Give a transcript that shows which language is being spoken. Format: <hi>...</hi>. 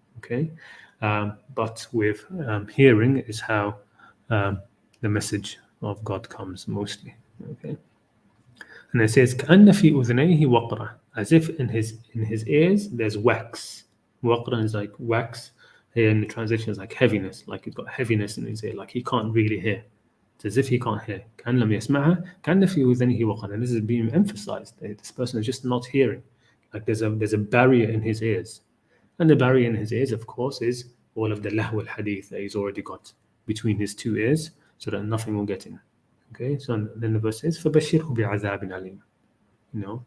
<en>Okay, but with hearing is how the message of God comes mostly. Okay, and it says</en> <ar>كأن في أذنيه وقرة,</ar> <en>as if in his ears there's wax. Waqra is like wax. Here in the translation is like heaviness, like he's got heaviness in his ear, like he can't really hear. It's as if he can't hear.</en> <ar>كأن لم يسمعها كأن في أذنه وقرة.</ar> <en>And this is being emphasized. This person is just not hearing. Like there's a barrier in his ears. And the barrier in his ears, of course, is all of the Lahw al-Hadith that he's already got between his two ears, so that nothing will get in. Okay, so then the verse says,</en> <ar>فَبَشِّرْهُ بِعَذَابٍ عَلِيمٍ.</ar>